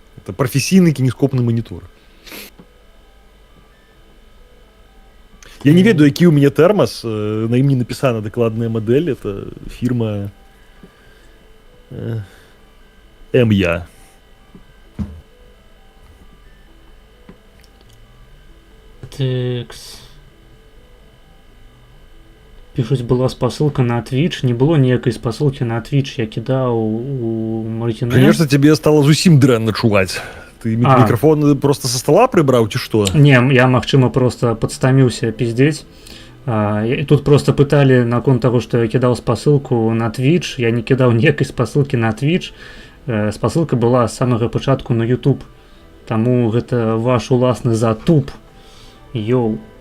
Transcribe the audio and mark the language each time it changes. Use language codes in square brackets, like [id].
[ru] Это професійны кинескопный монитор. [be] Я не ведаю, які ў мяне тэрмас, на ім не напісана дакладная мадэль, это фірма МЯ. Тэкс. Пишуць, была спасылка на Twitch, не было ніякай спасылкі на Twitch, я кідаў у Мартіне. Конечно, тебе стало зусім дрэнна чуваць. [ru] Ты микрофон просто со стола прибрал, ці что? [be] Не, я, магчыма, просто подстаміўся пиздеть. [ru] Тут просто пытали наконт того, что я кидал спасылку на Twitch. [be] Я не кидал ніякай спасылки на Twitch. Спасылка была з самага пачатку на YouTube. Таму гэта ваш уласны затуп. Йоу.